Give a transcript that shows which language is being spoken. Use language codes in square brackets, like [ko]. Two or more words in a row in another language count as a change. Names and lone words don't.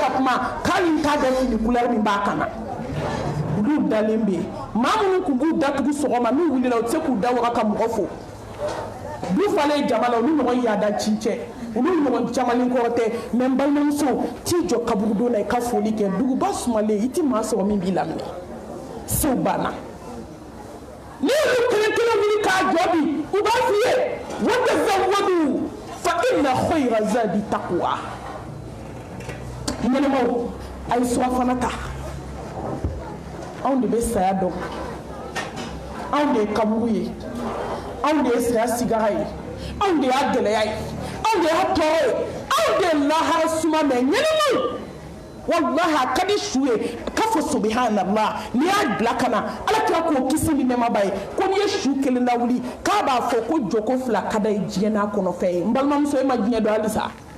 [bm] ka kuma k'ali t'a dɔn fini couleur min b'a kan na olu dalen bɛ maa minnu kun b'u datugu sɔgɔma n'u wulila u tɛ se k'u da waga ka mɔgɔ fo du falen jama la olu ɲɔgɔn yaada cincɛ olu ɲɔgɔn camalen kɔrɔ tɛ mɛ n balimamuso t'i jɔ kaburudon na i ka foli kɛ duguba sumalen i tɛ maa sɔrɔ min b'i laminɛ sew banna n'i y'olu kelen kelen wuli k'a jɔ bi u b'a f'i ye [ar] وتزودوا فإن خير الزاد التقوى [bm] ɲɛnɛmaw a ye surafana ta anw de bɛ saya dɔn anw de ye kaburu ye anw de ye saya sigara ye anw de y'a gɛlɛya ye anw de y'a tɔɔrɔ ye anw de ye lahara suma mɛ ɲɛnɛmaw wallahi a ka di su ye k'a fɔ subhanallah n'i y'a bila ka na ala kira k'o kisi ni nɛɛmaba ye ko n'i ye su kelen lawuli k'a b'a fɔ ko joko fila ka da ye diɲɛ n'a kɔnɔfɛn ye n balimamuso e ma diɲɛ dɔn halisa